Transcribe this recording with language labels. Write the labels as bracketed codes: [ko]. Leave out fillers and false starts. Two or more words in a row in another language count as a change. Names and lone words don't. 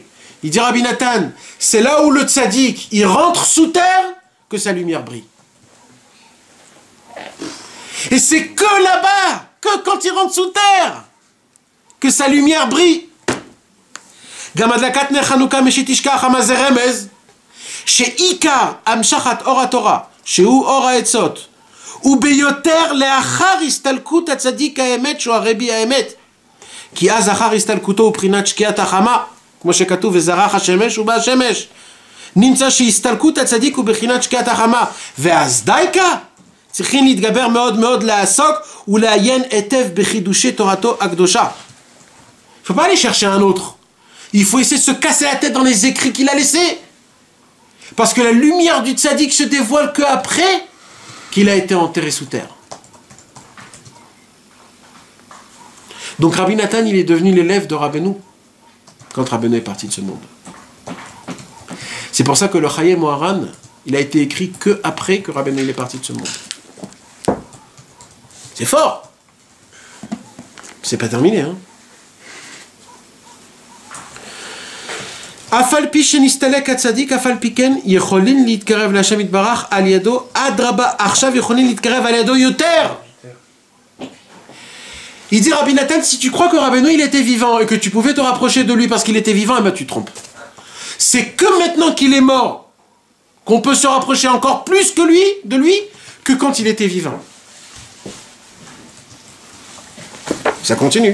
[fr] Il dit Rabbi Nathan, c'est là où le tzaddik, il rentre sous terre, que sa lumière brille. Et c'est que là-bas, que quand il rentre sous terre, que sa lumière brille. [he] כהדלקת נר חנוכה משתשקע החמה זה רמז. שעיקר המשכת אור התורה, שהוא אור העצות, וביותר לאחר הסתלקות הצדיק האמת שהוא הרבי האמת. כי אז אחר הסתלקותו הוא בחינת שקיעת החמה, כמו שכתוב וזרח השמש ובא השמש. נמצא שהסתלקות הצדיק הוא בחינת שקיעת החמה, ואז דייקה צריכים להתגבר מאוד מאוד לעסוק ולעיין היטב בחידושי תורתו הקדושה. [fr] Il ne faut pas aller chercher un autre. Il faut essayer de se casser la tête dans les écrits qu'il a laissés. Parce que la lumière du tzaddik se dévoile qu'après qu'il a été enterré sous terre. Donc Rabbi Nathan, il est devenu l'élève de Rabbeinu quand Rabbeinu est parti de ce monde. C'est pour ça que le Chaye Moharan, il a été écrit qu'après que Rabbeinu est parti de ce monde. C'est fort. C'est pas terminé, hein. [he] אף פי שנסתלק הצדיק, אף פי כן יכולים להתקרב להשם יתברך על ידו, אדרבה, עכשיו יכולים להתקרב על ידו יותר. [fr] Il dit Rabbi Nathan, si tu crois que Rabbeinu il était vivant et que tu pouvais te rapprocher de lui parce qu'il était vivant, eh ben tu te trompes. C'est que maintenant qu'il est mort qu'on peut se rapprocher encore plus que lui, de lui, que quand il était vivant. Ça continue.